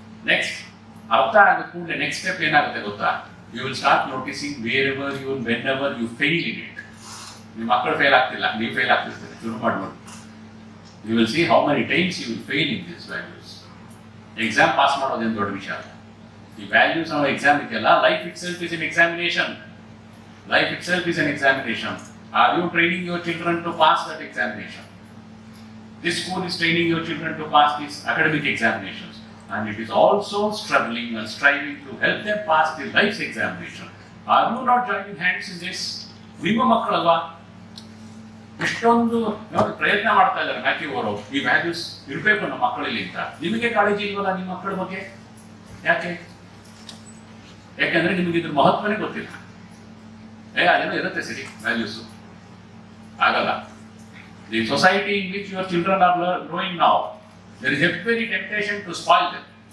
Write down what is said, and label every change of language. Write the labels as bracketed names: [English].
[Kannada] Next ಅರ್ಥ ಆದ ಕೂಡಲೇ ನೆಕ್ಸ್ಟ್ ಸ್ಟೆಪ್ ಏನಾಗುತ್ತೆ ಗೊತ್ತಾ? [English] You will start noticing whenever you fail in it. [Kannada] ನಿಮ್ಮ ಮಕ್ಕಳು ಫೇಲ್ ಆಗ್ತಿಲ್ಲ, ನೀವು ಫೇಲ್ ಆಗ್ತಿರ್ತೀರಿ, ಶುರು ಮಾಡ್ಬೋದು. [English] You will see how many times you will fail in this values. [Kannada] Exam pass ಮಾಡೋದೇನು ದೊಡ್ಡ ವಿಷಯ ಅಲ್ಲ. ಈ ವ್ಯಾಲ್ಯೂಸ್ ಅನ್ನೋ ಎಕ್ಸಾಮ್ ಇದೆಯಲ್ಲ, [English] Life it self is N examination. Life itself is an examination. Are you training your children to pass that examination? This school is training your children to pass these academic examinations, and it is also struggling and striving to help them pass the life's examination. Are you not joining hands in this? [Kannada] ನಿಮ್ಮ ಮಕ್ಕಳಲ್ವಾ ಇಷ್ಟೊಂದು ಪ್ರಯತ್ನ ಮಾಡ್ತಾ ಇದ್ದಾರೆ Matthew ಅವರು, ಈ values ಇರಬೇಕು ನಮ್ಮ ಮಕ್ಕಳಲ್ಲಿ ಅಂತ. ನಿಮಗೆ ಕಾಳಜಿ ಇಲ್ವಲ್ಲ ನಿಮ್ಮ ಮಕ್ಕಳ ಬಗ್ಗೆ? ಯಾಕೆ? ಯಾಕಂದ್ರೆ ನಿಮಗೆ ಇದ್ರ ಮಹತ್ವನೇ ಗೊತ್ತಿಲ್ಲ. ಅದೇನೋ ಇರುತ್ತೆ ಸರಿ ವ್ಯಾಲ್ಯೂಸ್, ಆಗಲ್ಲ. [English] The society in which your children are growing now, there is every temptation to spoil them.